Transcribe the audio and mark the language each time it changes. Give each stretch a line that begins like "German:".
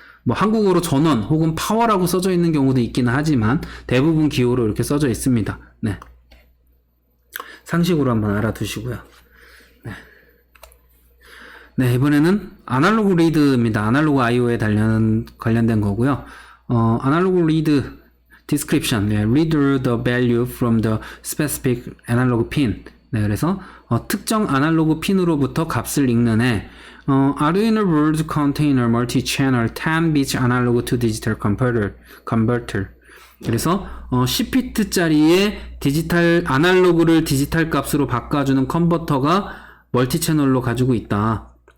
Korean: 뭐 한국어로 전원 혹은 파워라고 써져 있는 경우도 있기는 하지만 대부분 기호로 이렇게 써져 있습니다. 상식으로 한번 알아두시고요. 이번에는 아날로그 리드입니다. 아날로그 I/O에 관련된 거고요.
English: 아날로그 리드 description, read the value from the specific analog pin.
Korean: 그래서 특정 아날로그 핀으로부터 값을 읽는 애.
English: Arduino board contain a multi-channel 10-bit analog to digital converter.
Korean: 그래서 10비트짜리의 아날로그를 디지털 값으로 바꿔주는 컨버터가 멀티 채널로 가지고 있다.